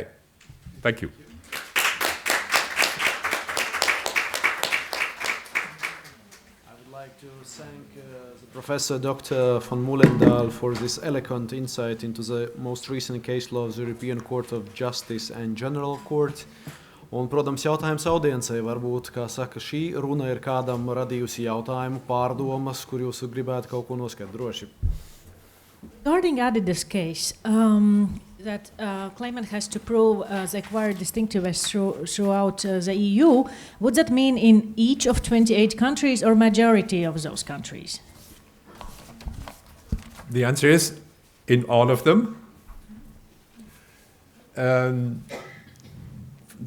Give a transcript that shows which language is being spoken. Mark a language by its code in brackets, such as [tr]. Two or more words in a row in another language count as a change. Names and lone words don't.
[en] Thank you. To thank the Professor Dr. von Mühlendahl for this eloquent insight into the most recent case law of the European Court of Justice and General Court. [lv] Un, protams, jautājums audiencei varbūt, kā saka, šī runa ir kādam radījusi jautājumu, pārdomas, kur jūs gribētu kaut ko noskaidroši. [en] Regarding Adidas case, that claimant has to prove the acquired distinctiveness throughout the EU, would that mean in each of 28 countries or majority of those countries? The answer is in all of them.